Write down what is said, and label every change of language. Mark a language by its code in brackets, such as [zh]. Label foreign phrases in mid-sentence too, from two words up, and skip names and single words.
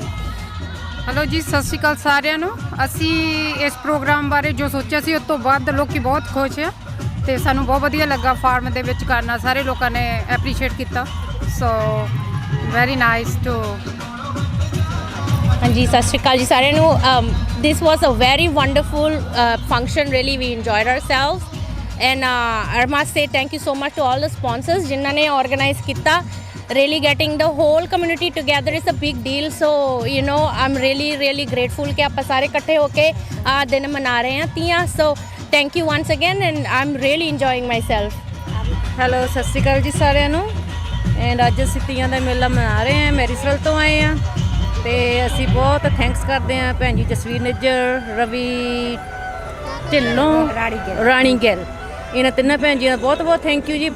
[pa] ਹੈਲੋ ਜੀ, ਸਤਿ ਸ਼੍ਰੀ ਅਕਾਲ ਸਾਰਿਆਂ ਨੂੰ। ਅਸੀਂ ਇਸ ਪ੍ਰੋਗਰਾਮ ਬਾਰੇ ਜੋ ਸੋਚਿਆ ਸੀ ਉਸ ਤੋਂ ਬਾਅਦ ਲੋਕੀ ਬਹੁਤ ਖੁਸ਼ ਆ ਤੇ ਸਾਨੂੰ ਬਹੁਤ ਵਧੀਆ ਲੱਗਾ ਫਾਰਮ ਦੇ ਵਿੱਚ ਕਰਨਾ। ਸਾਰੇ ਲੋਕਾਂ ਨੇ ਐਪਰੀਸ਼ੀਏਟ ਕੀਤਾ। [en] so very nice to. [pa] ਹਾਂਜੀ, ਸਤਿ ਸ਼੍ਰੀ ਅਕਾਲ ਜੀ ਸਾਰਿਆਂ ਨੂੰ। [en] This was a very wonderful function. Really, we enjoyed ourselves. And I must say thank you so much to all the sponsors [pa] ਜਿਨ੍ਹਾਂ ਨੇ [en] organize ਕੀਤਾ। Really getting the whole community together is a big deal. So you know, I'm really grateful [pa] ਕਿ ਆਪਾਂ ਸਾਰੇ ਇਕੱਠੇ ਹੋ ਕੇ ਆ ਦਿਨ ਮਨਾ ਰਹੇ ਹਾਂ ਤੀਆਂ। [en] So thank you once again and I'm really enjoying myself. [pa] ਹੈਲੋ, ਸਤਿ ਸ਼੍ਰੀ ਅਕਾਲ ਜੀ ਸਾਰਿਆਂ ਨੂੰ। ਐਂਡ ਅੱਜ ਅਸੀਂ ਤੀਆਂ ਦਾ ਮੇਲਾ ਮਨਾ ਰਹੇ ਹਾਂ, ਮੈਰੀਸਵਲ ਤੋਂ ਆਏ ਹਾਂ ਤੇ ਅਸੀਂ ਬਹੁਤ ਥੈਂਕਸ ਕਰਦੇ ਹਾਂ ਭੈਣ ਜੀ ਜਸਵੀਰ ਨਿੱਜਰ, ਰਵੀ ਢਿੱਲੋਂ, ਰਾਣੀ ਗਿੱਲ, ਇਹਨਾਂ ਤਿੰਨਾਂ ਭੈਣ ਜੀਆਂ ਦਾ ਬਹੁਤ [en] thank you [pa] ਜੀ।